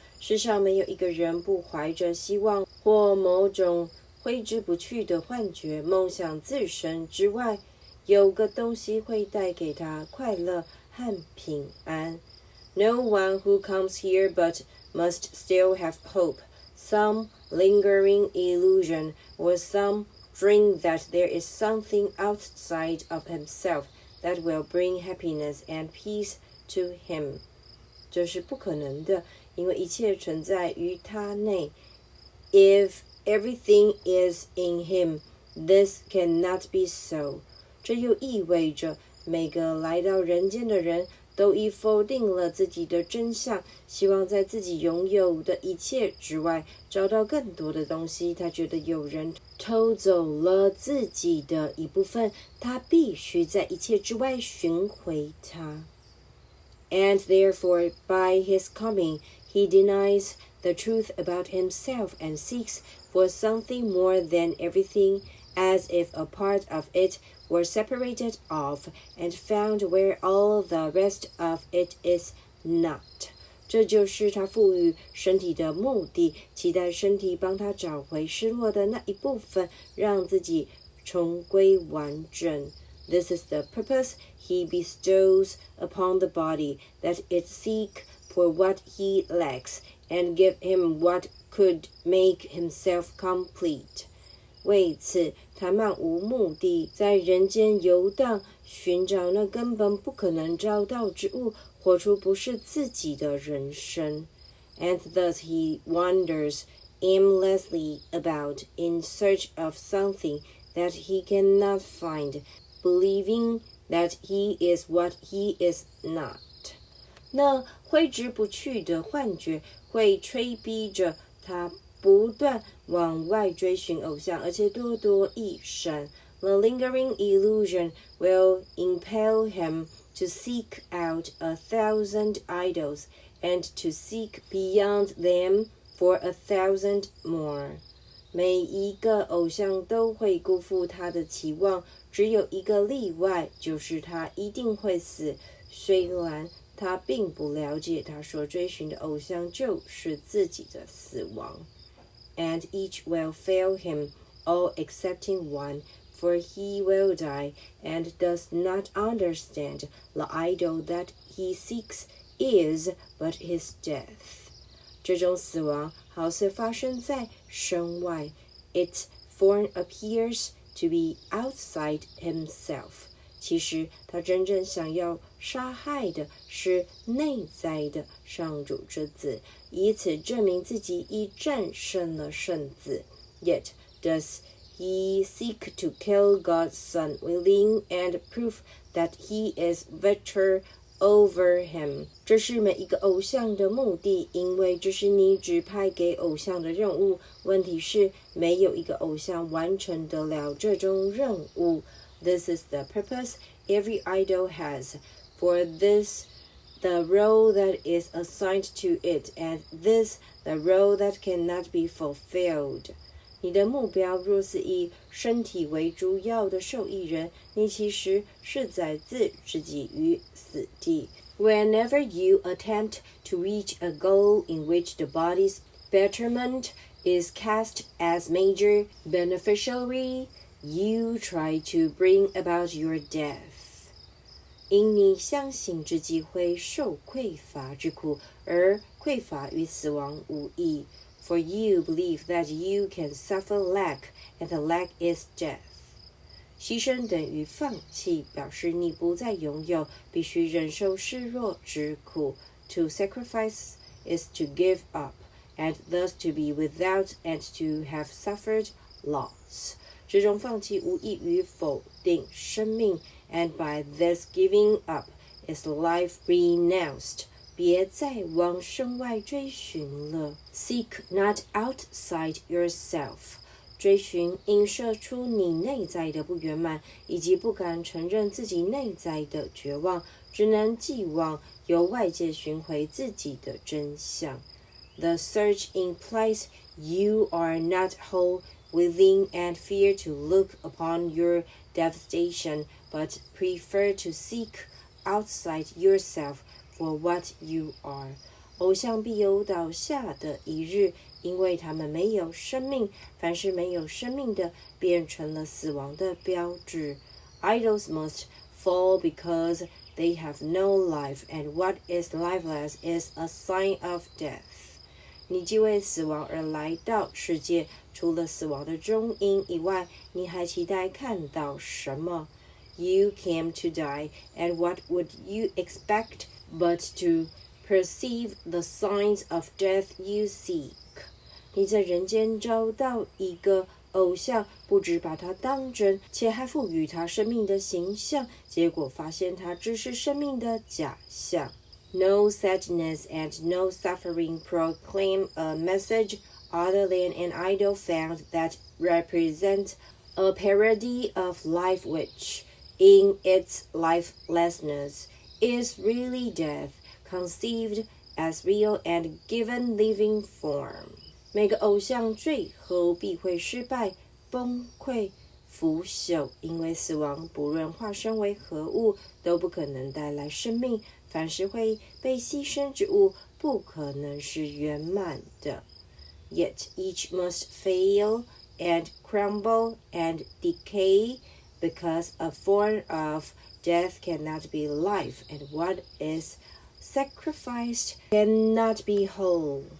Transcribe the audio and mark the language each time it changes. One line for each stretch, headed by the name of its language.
Chinese: 世上没有一个人不怀着希望或某种挥之不去的幻觉，梦想自身之外有个东西会带给他快乐和平安。
English: No one who comes here but must still have hope, some lingering illusion, or some dream that there is something outside of himself that will bring happiness and peace to him.
Chinese: 这是不可能的，因为一切存在于他内。
English: If everything is in him, this cannot be so.
Chinese: 这又意味着每个来到人间的人都已否定了自己的真相，希望在自己拥有的一切之外找到更多的东西。他觉得有人偷走了自己的一部分，他必须在一切之外寻回它。
English: And therefore, by his coming, he denies the truth about himself and seeks for something more than everything, as if a part of it were separated off and found where all the rest of it is not.
Chinese: 这就是他赋予身体的目的，期待身体帮他找回失落的那一部分，让自己重归完整。
English: This is the purpose he bestows upon the body, that it seek for what he lacks and give him what could make himself complete.
Chinese: 为此，他漫无目的在人间游荡，寻找那根本不可能找到之物，活出不是自己的人生。
English: And thus he wanders aimlessly about in search of something that he cannot find, believing that he is what he is not.
Chinese: 那挥之不去的幻觉会催逼着他不断往外追寻偶像，而且多多益善。
English: The lingering illusion will impel him to seek out 1,000 idols and to seek beyond them for 1,000 more.
Chinese: 每一个偶像都会辜负他的期望，只有一个例外，就是他一定会死。虽然他并不了解他所追寻的偶像就是自己的死亡。
English: And each will fail him, all excepting one, for he will die, and does not understand the idol that he seeks is but his death.
Chinese: 这种死亡好似发生在身外。
English: Its form appears to be outside himself.
Chinese: 其实他真正想要杀害的是内在的上主之子，以此证明自己已战胜了圣子。
English: Yet does he seek to kill God's Son within and prove that he is victor over him.
Chinese: 这是每一个偶像的目的，因为这是你指派给偶像的任务。问题是，没有一个偶像完成得了这种任务。
English: This is the purpose every idol has. For this, the role that is assigned to it, and this, the role that cannot be fulfilled.
Chinese: 你的目标若是以身体为主要的受益人，你其实是在置自己于死地。
English: Whenever you attempt to reach a goal in which the body's betterment is cast as major beneficiary, you try to bring about your death.
Chinese: 因你相信自己会受匮乏之苦，而匮乏与死亡无异。
English: For you believe that you can suffer lack, and the lack is death.
Chinese: 牺牲等于放弃，表示你不再拥有，必须忍受示弱之苦。
English: To sacrifice is to give up, and thus to be without and to have suffered loss.
Chinese: 这种放弃无异于否定生命
English: and by this giving up is life renounced.
Chinese: 别再往身外追寻了。
English: Seek not outside yourself.
Chinese: 追寻映射出你内在的不圆满，以及不敢承认自己内在的绝望，只能寄望由外界寻回自己的真相。
English: The search implies you are not whole within and fear to look upon your devastation, but prefer to seek outside yourself for what you are.
Chinese: 偶像必有倒下的一日，因为他们没有生命，凡是没有生命的变成了死亡的标志。
English: Idols must fall because they have no life, and what is lifeless is a sign of death.
Chinese: 你既为死亡而来到世界，除了死亡的踪影以外，你还期待看到什么？
English: You came to die, and what would you expect but to perceive the signs of death you seek?
Chinese: 你在人间找到一个偶像，不只把它当真，且还赋予它生命的形象，结果发现它只是生命的假象。
English: No sadness and no suffering proclaim a message other than an idol found that represents a parody of life which, in its lifelessness, is really death, conceived as real and given living form.
Chinese: 每个偶像最后必会失败、崩溃、腐朽，因为死亡不论化身为何物，都不可能带来生命。凡是会被牺牲之物，不可能是圆满的。
English: Yet each must fail and crumble and decay, because a form of death cannot be life, and what is sacrificed cannot be whole.